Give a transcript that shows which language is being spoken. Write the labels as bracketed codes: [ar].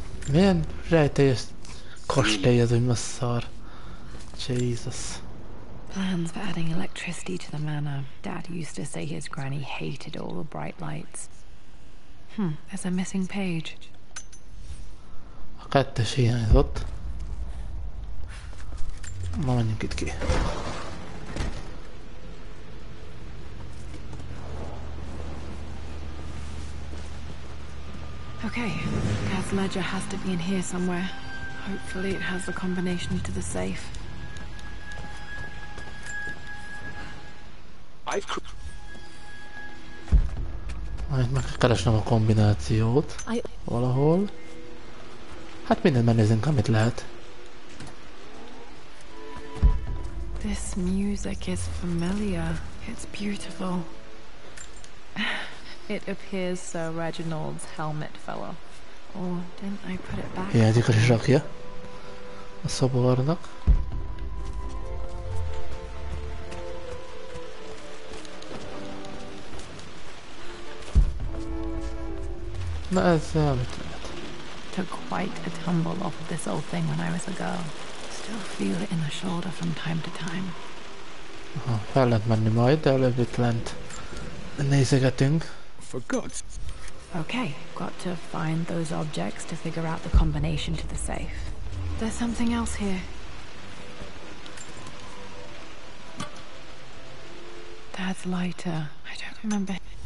[hu] Milyen rejtélyes kastély ez, hogy ma szar. [en] Jesus. Plans for adding electricity to the manor. Dad used to say his granny hated all the bright lights. There's a missing page. [hu] A kettes hiányzott. Na, menjünk itt ki. [en] Okay, Dad's ledger has to be in here somewhere. Hopefully it has the combination to the safe. [hu] Majd meg kell keresnem a kombinációt valahol. Hát mindent megnézzünk, amit lehet. [en] This music is familiar. It's beautiful. It appears so Reginald's helmet fell off. Or didn't I put it back? [hu] Hiányzik a zsakja a szobornak. Na ez amit lehet. [en] Took quite a tumble off of this old thing when I was a girl. Still feel it in the shoulder from time to time. [hu] Aha, fel lehet menni majd, de előbb itt lent nézegetünk. [en] For God's... Okay, got to find those objects to figure out the combination to the safe. There's something else here. Dad's lighter. I don't remember.